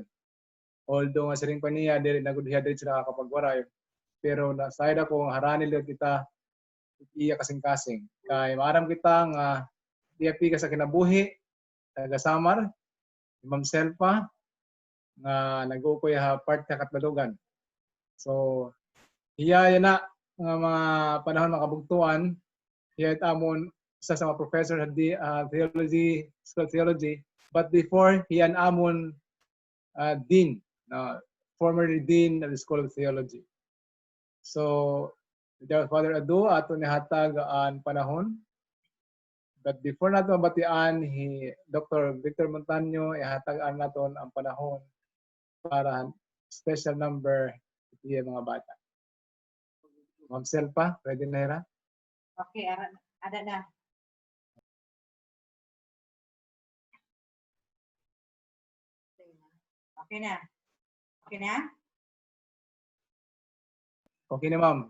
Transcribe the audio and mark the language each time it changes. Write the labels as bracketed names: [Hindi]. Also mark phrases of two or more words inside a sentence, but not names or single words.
[Waray] Although nga siring pa niya dili na gud diri sila kapagwaray, pero nasayda ko nga haranil kita iya kasing-kasing. Kay maaram kita nga diapi ka sa kinabuhi taga Samar, Ma'am Selpa nga nag-ukoy ha part sa Katbalugan. So iya na nga mga panahon makabugtuan, iya amon isa sa mga professor sa theology, [English] school of theology, but before [Waray] hiyan amon [English] dean, formerly dean of the School of Theology. So without further ado, [Waray] ato ni hatag ang panahon. [English] But before [Waray] nato mabatian, Dr. Victor Montaño ihatagan naton ang panahon para [English] special number [Waray] iya mga bata. Ma'am Selpa, ready na hira? Okay, ada na. Okay na. Okay na? Okay na, ma'am.